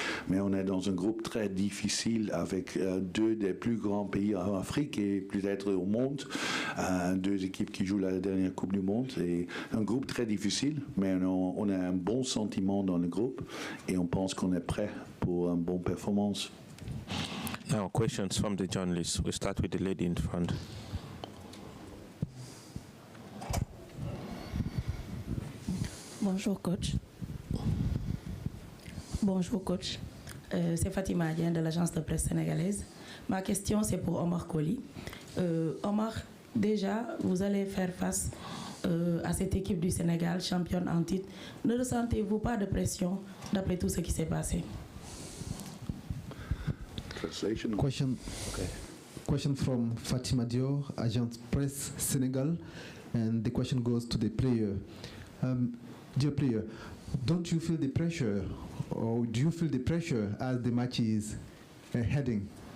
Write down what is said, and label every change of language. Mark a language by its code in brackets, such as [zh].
[fr] Mais on est dans un groupe très difficile avec deux des plus grands pays en Afrique et peut-être au monde. Deux équipes qui jouent la dernière Coupe du Monde. Et un groupe très difficile, mais on a un bon sentiment dans le groupe et on pense qu'on est prêt pour une bonne performance. [en] Now, questions from the journalists. We start with the lady in front. [fr] Bonjour coach. Bonjour coach. C'est Fatima Adien de l'agence de presse sénégalaise. Ma question c'est pour Omar Colley. Omar, déjà vous allez faire face à cette équipe du Sénégal, championne en titre. Ne ressentez-vous pas de pression d'après tout ce qui s'est passé? [en] Question from Fatima Dior, agent presse Sénégal, and the question goes to the player. Dear player, don't you feel the pressure, or do you feel the pressure as the match is heading?